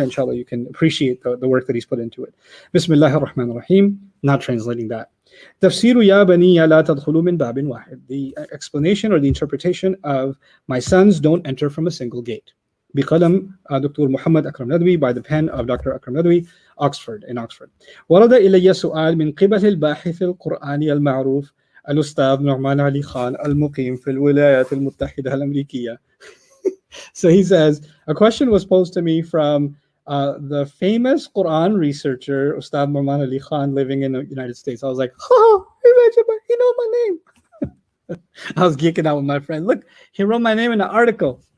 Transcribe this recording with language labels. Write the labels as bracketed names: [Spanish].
[English] Inshallah, you can appreciate the work that he's put into it. [Arabic] Bismillahir Rahmanir Rahim. [English] Not translating that. [Arabic] Tafsiru ya baniya la tadkhulu min babin wahid. [English] The explanation or the interpretation of my sons don't enter from a single gate. [Arabic] بقلم Dr. [English] Muhammad Akram Nadwi, by the pen of Dr. Akram Nadwi, Oxford. [Arabic] ورد إلي سؤال من قبل الباحث القرآني المعروف الأستاذ نعمان علي خان المقيم في الولايات المتحدة الأمريكية. [English] So he says, a question was posed to me from the famous Quran researcher Ustad Nu'man Ali Khan living in the United States. I was like, oh, he knows my name. I was geeking out with my friend. Look, he wrote my name in the article.